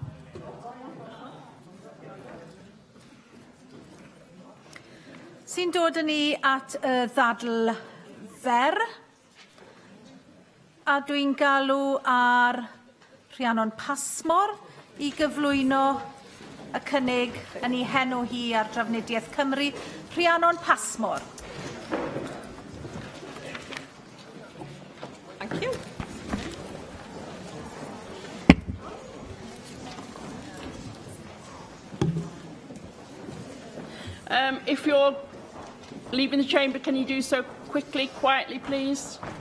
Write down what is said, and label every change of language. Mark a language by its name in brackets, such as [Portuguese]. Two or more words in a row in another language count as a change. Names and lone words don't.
[Welsh] Sy'n dod yn ni at y ddadl fer, a dwi'n galw ar Rhiannon Pasmor I gyflwyno y cynnig yn ei henw hi ar Drafnidiaeth Cymru. Rhiannon Pasmor. [English] Thank you. If you're leaving the chamber, can you do so quickly, quietly, please?